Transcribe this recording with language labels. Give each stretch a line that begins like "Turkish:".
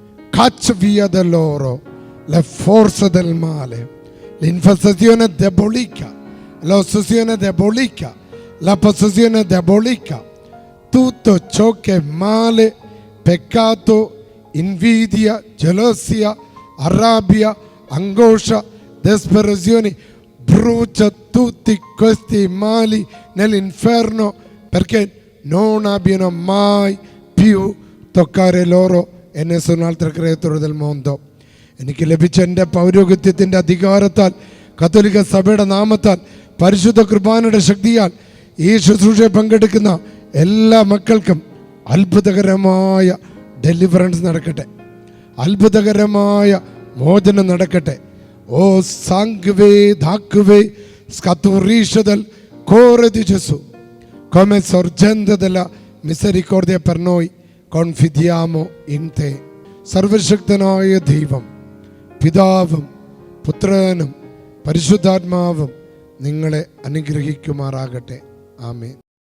Italian: Caccia via da loro le forze del male, l'infestazione diabolica, l'ossessione diabolica, la possessione diabolica, tutto ciò che è male, peccato, invidia, gelosia, rabbia, angoscia, disperazione. Brucia tutti questi mali nell'inferno, perché non abbiano mai più toccare loro e nessun altro creatore del mondo.
Malayalam: എനിക്ക് ലഭിച്ച എൻ്റെ പൗരോഹിത്യത്തിൻ്റെ അധികാരത്താൽ, കത്തോലിക്ക സഭയുടെ നാമത്താൽ, പരിശുദ്ധ കുർബാനയുടെ ശക്തിയാൽ ഈ ശുശ്രൂഷയിൽ പങ്കെടുക്കുന്ന എല്ലാ മക്കൾക്കും അത്ഭുതകരമായ ഡെലിവറൻസ് നടക്കട്ടെ, അത്ഭുതകരമായ മോചനം നടക്കട്ടെ.
Italian: ഓ sangue d'acque scaturisce dal cuore di Gesù, come sorgente della misericordia per noi, confidiamo in te.
Malayalam: സർവശക്തനായ ദൈവം, പിതാവും പുത്രനും പരിശുദ്ധാത്മാവും നിങ്ങളെ അനുഗ്രഹിക്കുമാറാകട്ടെ. ആമേൻ.